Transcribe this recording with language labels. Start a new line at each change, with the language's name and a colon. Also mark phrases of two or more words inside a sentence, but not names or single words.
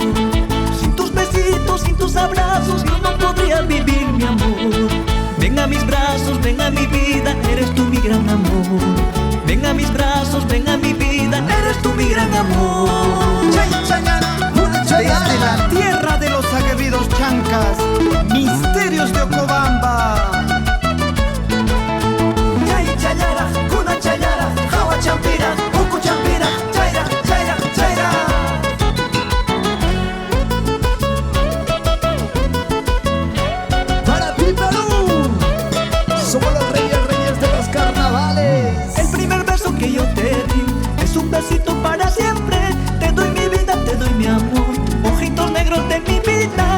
Spanish: Sin tus besitos, sin tus abrazos, yo no podría vivir, mi amor. Ven a mis brazos, ven a mi vida, eres tú mi gran amor. Ven a mis brazos, ven a mi vida, eres tú mi gran amor. Desde la tierra de los aguerridos chancas, misterios de Ocobamba.
Quechua: Chay chayara, kuna chayara, jawa champira, uku champira, chaira, chaira, chaira.
Spanish: Para ti, Perú. Somos los reyes de los carnavales. El primer beso que yo te di es un besito para siempre. Te doy mi vida, te doy mi amor, ojitos negros de mi vida.